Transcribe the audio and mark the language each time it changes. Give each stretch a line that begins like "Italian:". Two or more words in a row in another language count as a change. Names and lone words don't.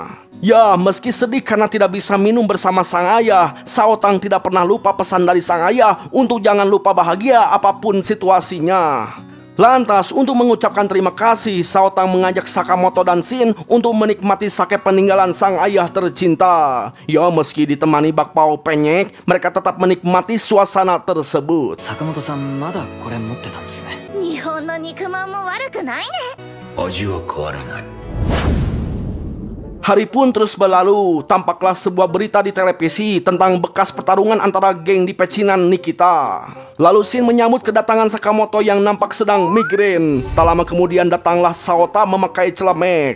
Indonesian: Ya, meski sedih karena tidak bisa minum bersama sang ayah, Saotang tidak pernah lupa pesan dari sang ayah untuk jangan lupa bahagia apapun situasinya. Lantas, untuk mengucapkan terima kasih, Saotang mengajak Sakamoto dan Shin untuk menikmati sake peninggalan sang ayah tercinta. Ya, meski ditemani bakpao penyek, mereka tetap menikmati suasana tersebut.
Japanese: Sakamoto-san, まだこれ持ってたですね. 日本の肉まんも悪くないね. 味は変わらない.
Indonesian: Hari pun terus berlalu. Tampaklah sebuah berita di televisi tentang bekas pertarungan antara geng di pecinan Nikita. Lalu Shin menyambut kedatangan Sakamoto yang nampak sedang migrain. Tak lama kemudian datanglah Saota memakai celemek.